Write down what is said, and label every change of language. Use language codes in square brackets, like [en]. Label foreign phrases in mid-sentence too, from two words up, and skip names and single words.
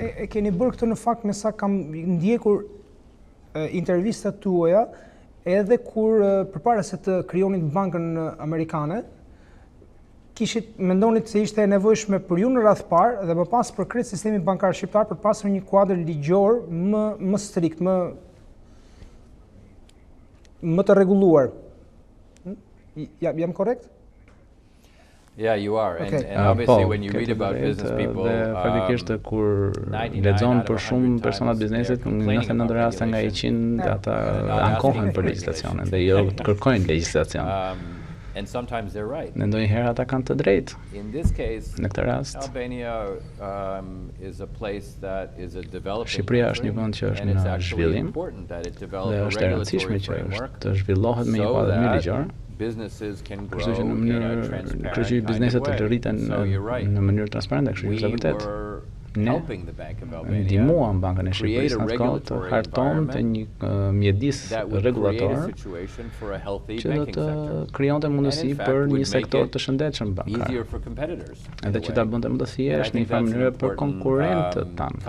[sq] E keni bërë këtë në fakt me sa kam ndjekur intervistat tuaja, edhe kur përpara se të krijonit bankën amerikane, mendonit se ishte e nevojshme për ju në radh parë dhe më pas për krejt sistemi bankar shqiptar për pasur një kuadër ligjor më strikt, më të rregulluar. Jam korrekt? [en] Yeah, you are. And obviously when you read about business people, [sq] faktikisht kur lexon për shumë persona të biznesit, në 99 raste nga 100 ata ankohen për legjislacionin dhe jo kërkojnë legjislacion. [en] And sometimes they're right. [sq] Në ndonjëherë ata kanë të drejtë. [en] In this case, [sq] në këtë rast, [en] Albania is a place that is a developing [sq] Shqipëria është një vend që është në zhvillim dhe është e rëndësishme që të zhvillohet me një kuadër ligjor. Kështu që në mënyrë bizneset të rriten në mënyrë transparente, kështu që është vërtet. Ne ndihmuam Bankën e Shqipërisë në atë kohë të hartonte një mjedis rregullator që do të krijonte mundësi për një sektor të shëndetshëm bankar, edhe që ta bënte më të thjeshtë në një farë mënyrë për konkurrentët tanë.